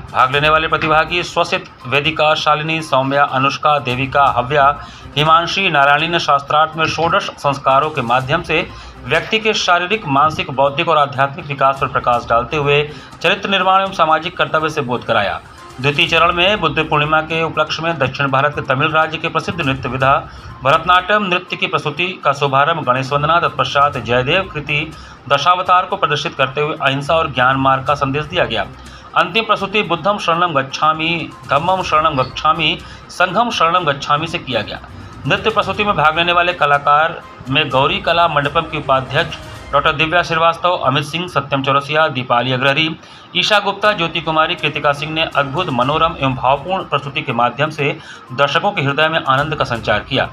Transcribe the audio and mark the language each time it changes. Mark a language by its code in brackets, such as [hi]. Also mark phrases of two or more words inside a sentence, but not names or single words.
[hi] भाग लेने वाले प्रतिभागी स्वसित, वेदिका, शालिनी, सौम्या, अनुष्का, देविका, हव्या, हिमांशी, नारायणी ने शास्त्रार्थ में षोडश संस्कारों के माध्यम से व्यक्ति के शारीरिक, मानसिक, बौद्धिक और आध्यात्मिक विकास पर प्रकाश डालते हुए चरित्र निर्माण एवं सामाजिक कर्तव्य से बोध कराया। द्वितीय चरण में बुद्ध पूर्णिमा के उपलक्ष्य में दक्षिण भारत के तमिल राज्य के प्रसिद्ध नृत्य विधा भरतनाट्यम नृत्य की प्रस्तुति का शुभारंभ गणेश वंदना, तत्पश्चात जयदेव कृति दशावतार को प्रदर्शित करते हुए अहिंसा और ज्ञान मार्ग का संदेश दिया गया। अंतिम प्रस्तुति [pi] बुद्धम शरणम गच्छामि, धम्मम शरणम गच्छामि, संघम शरणम गच्छामि [hi] से किया गया। नृत्य प्रस्तुति में भाग लेने वाले कलाकार में गौरी कला मंडपम की उपाध्यक्ष डॉक्टर दिव्या श्रीवास्तव, अमित सिंह, सत्यम चौरसिया, दीपाली अग्रहरी, ईशा गुप्ता, ज्योति कुमारी, कृतिका सिंह ने अद्भुत, मनोरम एवं भावपूर्ण प्रस्तुति के माध्यम से दर्शकों के हृदय में आनंद का संचार किया।